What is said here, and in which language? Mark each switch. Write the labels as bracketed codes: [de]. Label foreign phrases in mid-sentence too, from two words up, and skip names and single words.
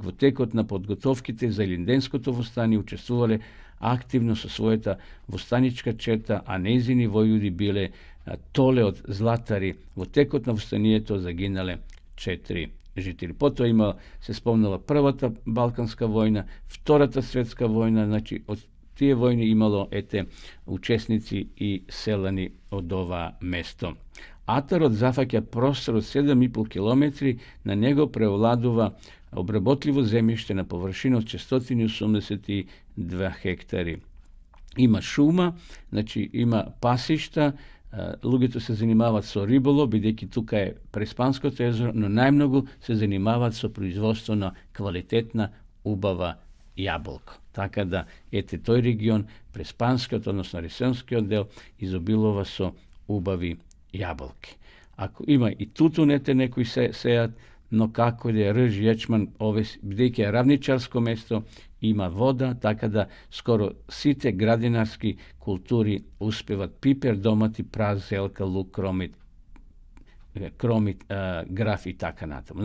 [mk] Во текот на подготовките за Илинденското востание учествувале активно со својата востаничка чета, а нејзини војуди биле Толе од Златари. Во текот на востанието загинале 4 жители. Потоа има, се спомнала Првата Балканска војна, Втората светска војна, значи од тие војни имало учесници и селани од ова место. Атарот зафаќа простор од 7,5 km, на него преовладува обработливо земјиште на површина од 182 хектари. Има шума, значи има пасишта, луѓе се занимаваат со риболов, бидејќи тука е Преспанското езеро, но најмногу се занимаваат со производство на квалитетна, убава јаболка. Така да, тој регион, Преспанскиот, односно Ресенскиот дел, изобилува со убави јаболки. Ако има и тутун, некои сеат, но како да е рж, јечман, бидејќи е равничарско место, има вода, така да скоро сите градинарски култури успеват пипер, домати, праз, зелка, лук, кромит, граф и така натаму.